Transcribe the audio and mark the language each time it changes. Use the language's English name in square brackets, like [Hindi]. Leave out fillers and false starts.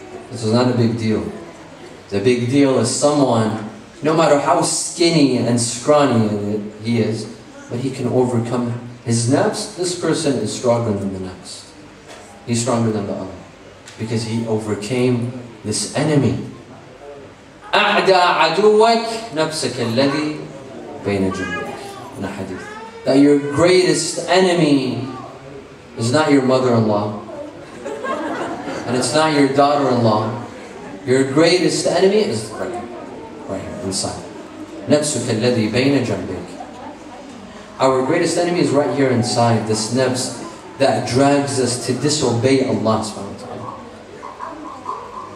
[English] This is not a big deal. The big deal is someone, no matter how skinny and scrawny he is, but he can overcome his nafs. This person is stronger than the nafs. He's stronger than the other, because he overcame this enemy. [Arabic] أعدى عدوك نفسك الذي بين جنبك. [English] In a hadith, that your greatest enemy is not your mother-in-law, and it's not your daughter-in-law. Your greatest enemy is right here, inside. [Arabic] نفسك الذي بين جنبك. [English] Our greatest enemy is right here inside, this nafs that drags us to disobey Allah subhanahu wa ta'ala.